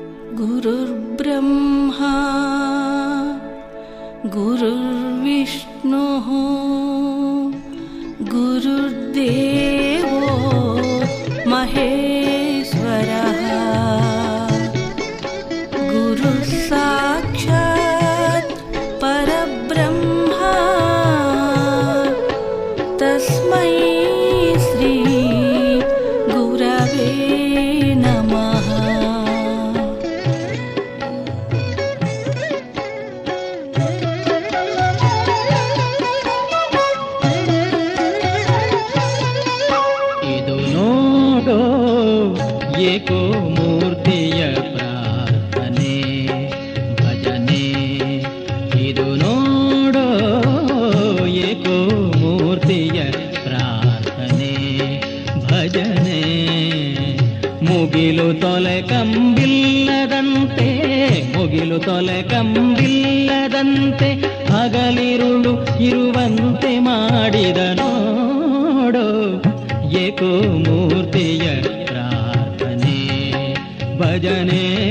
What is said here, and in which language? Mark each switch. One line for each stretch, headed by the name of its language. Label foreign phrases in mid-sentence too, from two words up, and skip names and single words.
Sanskrit: गुरुर्ब्रह्मा गुरुर्विष्णुः गुरुर्देवो महेश्वरः गुरुः साक्षात् परब्रह्मा तस्मै श्री गुरवे नमः।
Kannada: ಏಕೋ ಮೂರ್ತಿಯ ಪ್ರಾರ್ಥನೆ ಭಜನೆ, ಇದು ನೋಡೋ ಏಕೋ ಮೂರ್ತಿಯ ಪ್ರಾರ್ಥನೆ ಭಜನೆ. ಮುಗಿಲು ತೊಲೆ ಕಂಬಿಲ್ಲದಂತೆ, ಮುಗಿಲು ತೊಲೆ ಕಂಬಿಲ್ಲದಂತೆ ಹಗಲಿರುಳು ಇರುವಂತೆ ಮಾಡಿದ ನೋಡೋ ಏಕೋ ಮೂರ್ತಿಯ ಪ್ರಾರ್ಥನೆ ಭಜನೆ.